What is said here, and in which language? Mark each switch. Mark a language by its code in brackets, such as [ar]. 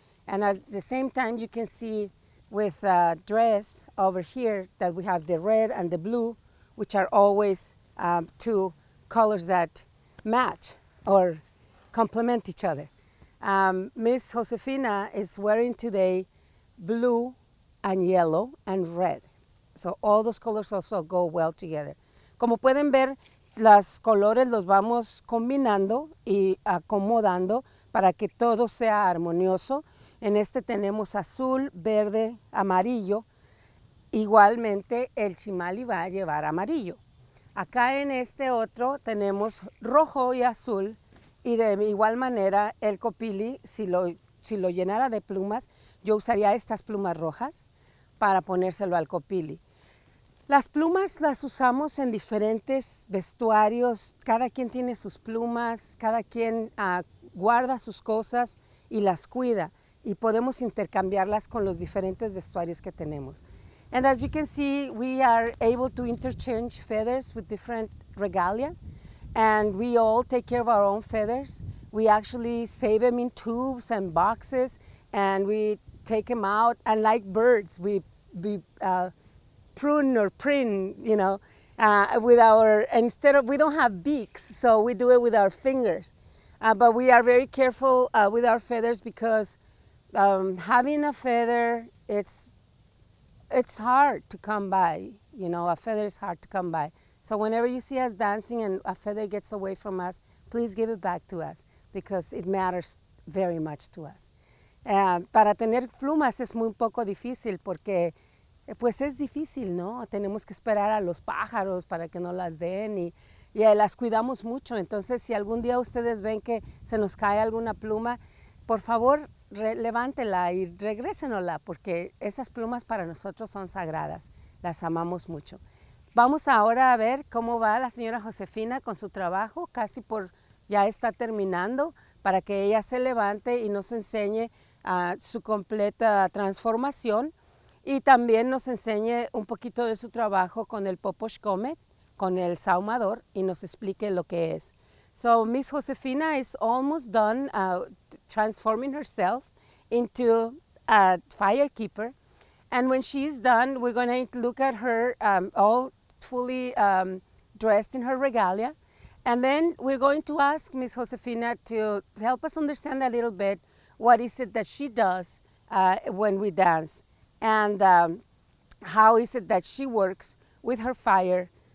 [en] And at the same time, you can see with dress over here that we have the red and the blue, which are always two colors that match or complement each other. Miss Josefina is wearing today blue and yellow and red. So all those colors also go well together. [es] Como pueden ver, los colores los vamos combinando y acomodando para que todo sea armonioso. En este tenemos azul, verde, amarillo. Igualmente el chimali va a llevar amarillo. Acá en este otro tenemos rojo y azul, y de igual manera el copili, si lo llenara de plumas, yo usaría estas plumas rojas para ponérselo al copili. Las plumas las usamos en diferentes vestuarios, cada quien tiene sus plumas, cada quien guarda sus cosas y las cuida, y podemos intercambiarlas con los diferentes vestuarios que tenemos. [en] And as you can see, we are able to interchange feathers with different regalia, and we all take care of our own feathers. We actually save them in tubes and boxes, and we take them out, and like birds, we prune or print, with our, we don't have beaks, so we do it with our fingers. But we are very careful with our feathers because having a feather, it's hard to come by. A feather is hard to come by. So whenever you see us dancing and a feather gets away from us, please give it back to us because it matters very much to us. [es] Para tener plumas es muy poco difícil porque pues es difícil, ¿no? Tenemos que esperar a los pájaros para que nos las den y las cuidamos mucho. Entonces, si algún día ustedes ven que se nos cae alguna pluma, por favor, levántela y regrésenosla, porque esas plumas para nosotros son sagradas, las amamos mucho. Vamos ahora a ver cómo va la señora Josefina con su trabajo, casi ya está terminando, para que ella se levante y nos enseñe su completa transformación y también nos enseñe un poquito de su trabajo con el Poposh Comet, con el saumador, y nos explique lo que es. [en] So Miss Josefina is almost done transforming herself into a firekeeper. And when she's done, we're going to look at her all fully dressed in her regalia. And then we're going to ask Miss Josefina to help us understand a little bit what is it that she does when we dance, and how is it that she works with her fire.